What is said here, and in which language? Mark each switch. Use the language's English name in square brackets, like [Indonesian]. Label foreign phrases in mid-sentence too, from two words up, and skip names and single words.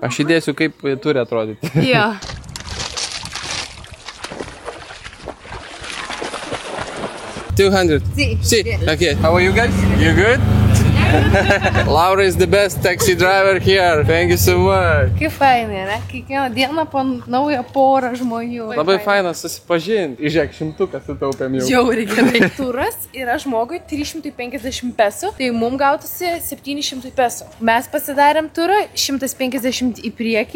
[Lithuanian] Aš įdėsiu, kaip turi atrodyti. Jo. $200. [English] See. Okay. How are you guys? You good? Laura is the best taxi driver here. Thank you so much. [Lithuanian] Kaip fainai, ne? Kiekvieną dieną po naują porą žmonių. Labai faina susipažinti. Įžiūrėk, 100 sutaupėm jau. Žiauriai gerai. Turas yra žmogui 350 pesų, tai mums gautųsi 700 pesų. Mes pasidarėm turą 150 į priekį